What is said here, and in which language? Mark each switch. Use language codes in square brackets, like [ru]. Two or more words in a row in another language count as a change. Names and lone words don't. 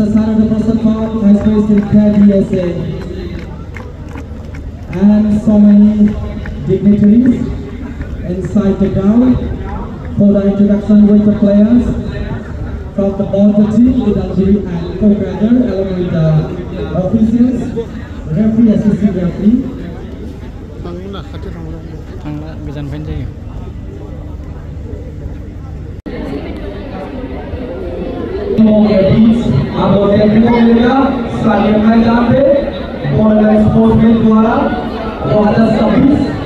[en] Senator Prasad Vice President KDSA, and so many dignitaries inside the ground for the introduction with the players from the border team, Udalguri and Kokrajhar, along with the officials, referee, assistant referee. [brx] थांला गोजाननिफ्रायनो जायो [hi] आपको देखने को मिलेगा स्टेडियम मैदान पे ऑनलाइन स्पोर्ट्स के द्वारा 2026